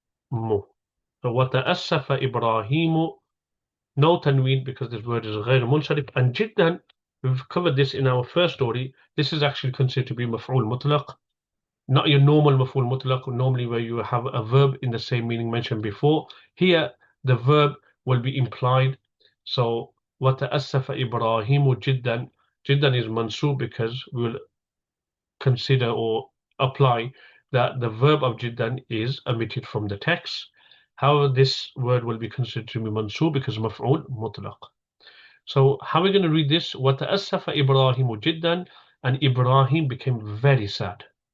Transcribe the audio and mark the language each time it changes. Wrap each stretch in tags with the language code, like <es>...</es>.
<en>So</en> <ar>wa ta'assafa Ibrahimu,</ar> <en>no tanween because this word is ghayr munsharif. And jiddan, we've covered this in our first story. This is actually considered to be maf'ul mutlaq. not your normal maf'ul mutlaq, normally where you have a verb in the same meaning mentioned before. Here, the verb will be implied.</en> <ar>So, وَتَأَسَّفَ إِبْرَاهِيمُ جِدًّا.</ar> <en>Jiddan is mansub because we will consider or apply that the verb of jiddan is omitted from the text. However, this word will be considered to be mansub because maf'ul mutlaq. So how are we going to read this?</en> <ar>وَتَأَسَّفَ إِبْرَاهِيمُ جِدًّا,</ar> <en>and Ibrahim became very sad.</en>